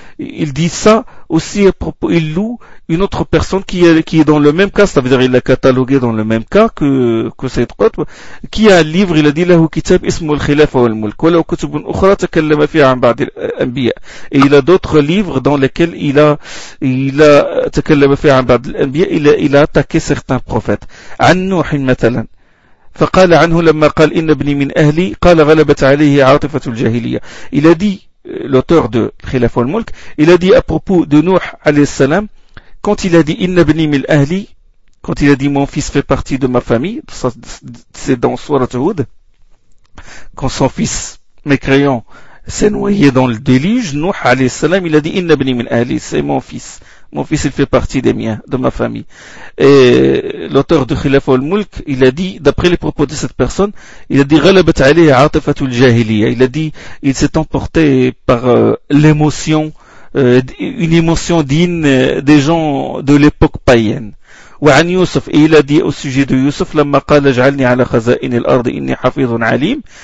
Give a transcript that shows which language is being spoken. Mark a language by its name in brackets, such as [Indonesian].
[French] Il dit ça aussi à propos, il loue une autre personne qui est dans le même cas, ça veut dire il l'a catalogué dans le même cas que Sayyid Qutb, qui a un livre, il a dit [Arabic] لَهُ كِتَابٌ إِسْمُهُ الْخِلَافَةُ وَالْمُلْكُ وَلَهُ كُتُبٌ أُخْرَى تَكَلَّمَ فِيهَا عَنْ بَعْدِ الْأَنْبِيَاءِ. [French] Et il a d'autres livres dans lesquels il a [Arabic] تكلم فيها عن بعض الأنبياء, [French] il a attaqué certains prophètes. [Arabic] عن نوح مثلا فقال عنه لما قال إن ابني من أهلي قال غلبت عليه عاطفة الجاهلية. [French] Il a dit, l'auteur de Khilaf al-Mulk, il a dit à propos de Nuh alayhi salam, quand il a dit [Arabic] In ibni min ahli, [French] quand il a dit mon fils fait partie de ma famille, ça, c'est dans Sourate Hud, quand son fils mécréant s'est noyé dans le déluge, Nuh alayhi salam, il a dit In ibni min ahli, c'est mon fils il fait partie des miens, de ma famille. Et l'auteur de Khilaf al-Mulk, il a dit, d'après les propos de cette personne, il a dit [Arabic] غلبت عليه عاطفة الجاهلية. [French] Il a dit, il s'est emporté par l'émotion, une émotion digne des gens de l'époque païenne. [Arabic] وعن يوسف, [French] et il a dit au sujet de Yusuf, [Arabic] لما قال اجعلني على خزائن الأرض إني حفيظ عليم.